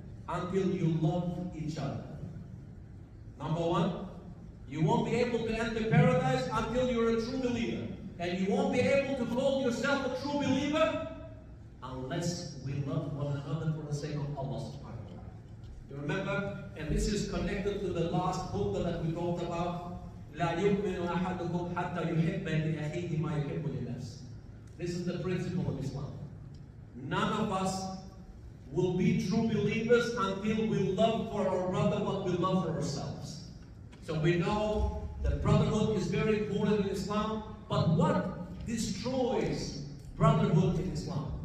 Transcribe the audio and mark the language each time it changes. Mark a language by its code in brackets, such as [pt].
[en] Until you love each other. Number one, you won't be able to enter paradise until you're a true believer. And you won't be able to call yourself a true believer unless we love one another for the sake of Allah subhanahu wa ta'ala. You remember? And this is connected to the last khutbah that we talked about. [ar] لا يؤمن أحدكم حتى يحب لأخيه ما يحب لنفسه. [en] This is the principle of Islam. None of us will be true believers until we love for our brother what we love for ourselves. So we know that brotherhood is very important in Islam, but what destroys brotherhood in Islam?